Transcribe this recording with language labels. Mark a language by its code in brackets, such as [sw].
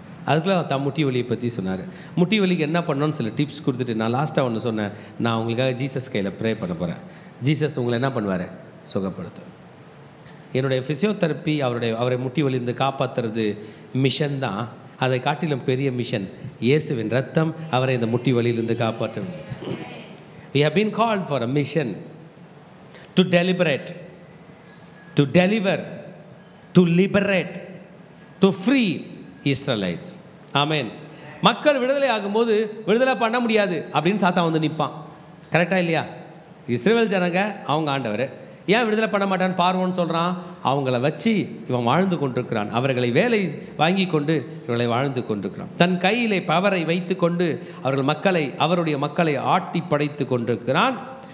[ta] அதுக்குள்ளே தான் முட்டி வலியை பற்றி சொன்னார். முட்டி வலிக்கு என்ன பண்ணணும்னு சில டிப்ஸ் கொடுத்துட்டு நான் லாஸ்ட்டாக ஒன்று சொன்னேன், நான் உங்களுக்காக ஜீசஸ் கையில் ப்ரே பண்ண போகிறேன். ஜீசஸ் உங்களை என்ன பண்ணுவார்? சுகப்படுத்தும். என்னுடைய ஃபிசியோதெரப்பி அவரை முட்டி வலிந்து காப்பாற்றுறது மிஷன் தான். அதை காட்டிலும் பெரிய மிஷன் இயேசுவின் ரத்தம் அவரை இந்த முட்டி வலியிலிருந்து காப்பாற்றும். [en] We have been called for a mission to deliberate, to deliver, to liberate, to free Israelites. [ta] ஆமென். மக்கள் விடுதலை ஆகும்போது விடுதலை பண்ண முடியாது அப்படின்னு சாத்தான் வந்து நிற்பான். கரெக்டாக இல்லையா? இஸ்ரவேல் ஜனங்க அவங்க ஆண்டவர் ஏன் விடுதலை பண்ண மாட்டான்னு பார்வோன்னு சொல்கிறான். அவங்கள வச்சு இவன் வாழ்ந்து கொண்டிருக்கிறான். அவர்களை வேலை வாங்கி கொண்டு இவர்களை வாழ்ந்து கொண்டிருக்கிறான். தன் கையிலே பவரை வைத்து கொண்டு அவருடைய மக்களை ஆட்டி படைத்து கொண்டிருக்கிறான்.